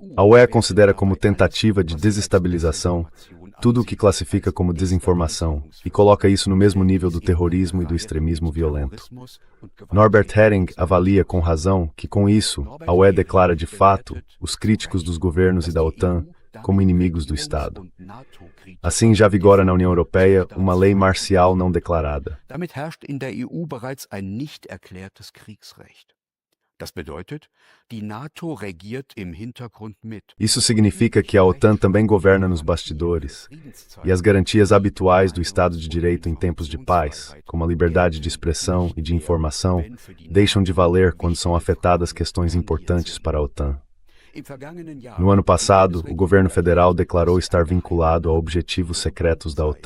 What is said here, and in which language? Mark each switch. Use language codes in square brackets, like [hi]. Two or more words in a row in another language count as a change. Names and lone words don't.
[pt] A UE considera como tentativa de desestabilização tudo o que classifica como desinformação e coloca isso no mesmo nível do terrorismo e do extremismo violento. Norbert Hering avalia com razão que, com isso, a UE declara de fato os críticos dos governos e da OTAN como inimigos do Estado. Assim, já vigora na União Europeia uma lei marcial não declarada. [de] Damit herrscht in der EU bereits ein nicht erklärtes Kriegsrecht. Das bedeutet, die NATO regiert im Hintergrund mit. [pt] Isso significa que a OTAN também governa nos bastidores, e as garantias habituais do Estado de Direito em tempos de paz, como a liberdade de expressão e de informação, deixam de valer quando são afetadas questões importantes para a OTAN. No ano passado, o governo federal declarou estar vinculado a objetivos secretos da OTAN.